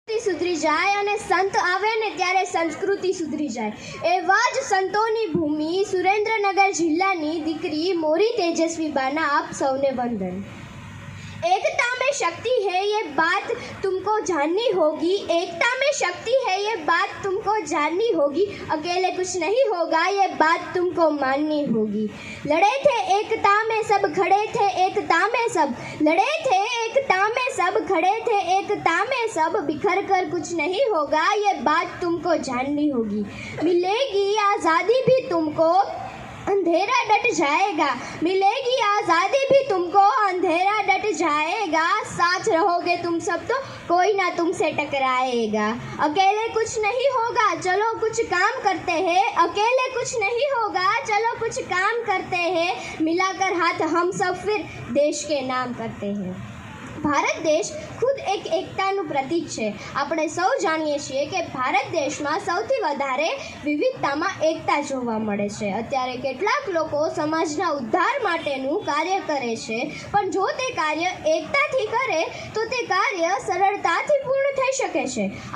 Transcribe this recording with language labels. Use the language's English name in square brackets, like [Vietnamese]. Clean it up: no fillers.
[Gujarati] સુધરી જાય અને સંત આવે ને ત્યારે સંસ્કૃતિ સુધરી જાય। એવા જ સંતોની ભૂમિ સુરેન્દ્રનગર જિલ્લાની દીકરી મોરી તેજસ્વીબાના આપ સૌને વંદન। [Hindi] एकता में शक्ति है ये बात तुमको जाननी होगी, एकता में शक्ति है ये बात तुमको जाननी होगी, अकेले कुछ नहीं होगा ये बात तुमको माननी होगी। लड़े थे एकता में सब, खड़े थे एकता में सब, लड़े थे एकता में सब, खड़े थे एकता में सब, बिखर कर कुछ नहीं होगा ये बात तुमको जाननी होगी। मिलेगी आज़ादी भी तुमको, अंधेरा डट जाएगा, मिलेगी आज़ादी भी तुमको, अंधेरा डट जाएगा, साथ रहोगे तुम सब तो कोई ना तुमसे टकराएगा। अकेले कुछ नहीं होगा चलो कुछ काम करते हैं, अकेले कुछ नहीं होगा चलो कुछ काम करते हैं, मिलाकर हाथ हम सब फिर देश के नाम करते हैं। [Gujarati] ભારત દેશ ખુદ એક એકતાનું પ્રતીક છે। આપણે સૌ જાણીએ છીએ કે ભારત દેશમાં સૌથી વધારે વિવિધતામાં એકતા જોવા મળે છે। અત્યારે કેટલાક લોકો સમાજના ઉદ્ધાર માટેનું કાર્ય કરે છે, પણ જો તે કાર્ય એકતાથી કરે તો તે કાર્ય સરળતાથી પૂર્ણ થઈ શકે છે।